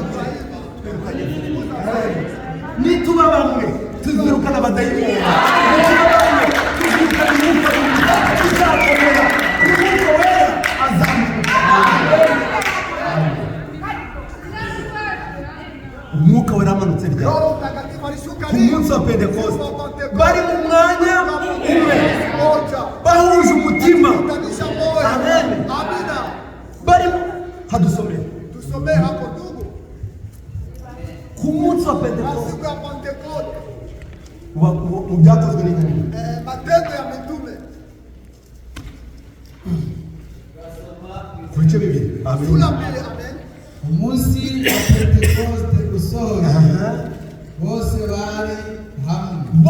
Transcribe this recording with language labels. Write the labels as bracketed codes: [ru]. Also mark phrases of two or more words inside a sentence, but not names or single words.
[rw] nituba bamwe tuzirukana abadayimoni nituba bamwe tuzirukana imyuka mibi tuzakomera umwuka wera azamuka umwuka wera amanutse ryari ku munsi wa Pentekoste bari mu mwanya umwe bahuje umutima. Amen. Bari hadusomera [sw] tusomee hapo ndugu [rw] ku munsi wa Pentekoste mu byakozwe n'intumwa [sw] Matendo ya Mitume [rw] ku bice bibiri. [sw] sura 2. Amen. [rw] Umunsi wa Pentekoste usohora bose bari hamwe